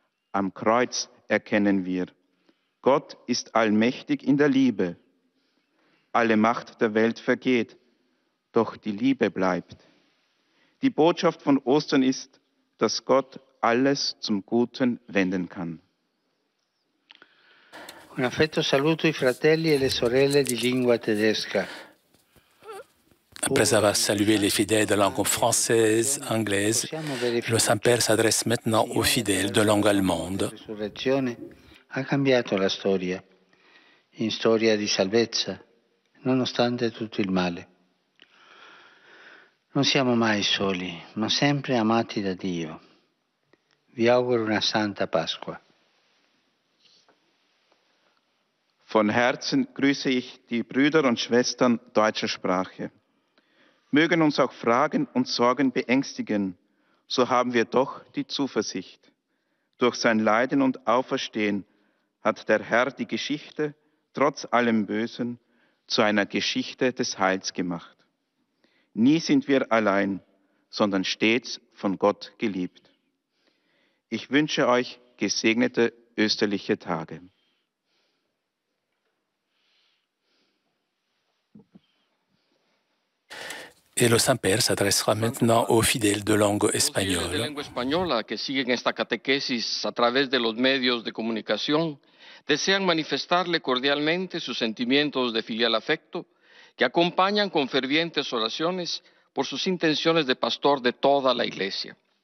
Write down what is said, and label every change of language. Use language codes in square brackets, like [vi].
[de] Am Kreuz erkennen wir, Gott ist allmächtig in der Liebe. Alle Macht der Welt vergeht, doch die Liebe bleibt. Die Botschaft von Ostern ist, dass Gott alles zum Guten wenden kann. [it] Un affetto saluto i fratelli e le sorelle di lingua tedesca. [fr] Après avoir salué les fidèles de langue française, anglaise, le Saint-Père s'adresse maintenant aux fidèles de langue allemande. [it] La risurrezione ha cambiato la storia, in storia di salvezza, nonostante tutto il male. Non siamo mai soli, ma sempre amati da Dio. Vi auguro una santa Pasqua. [de] Von Herzen grüße ich die Brüder und Schwestern deutscher Sprache. Mögen uns auch Fragen und Sorgen beängstigen, so haben wir doch die Zuversicht. Durch sein Leiden und Auferstehen hat der Herr die Geschichte, trotz allem Bösen, zu einer Geschichte des Heils gemacht. Nie sind wir allein, sondern stets von Gott geliebt. Ich wünsche euch gesegnete österliche Tage. [fr] Et le Saint-Père s'adressera maintenant aux fidèles de langue espagnole. [es] De lengua española que siguen esta catequesis a través de los medios de comunicación desean manifestarle cordialmente sus sentimientos de filial afecto que acompañan con fervientes oraciones por sus intenciones de pastor de toda la Iglesia.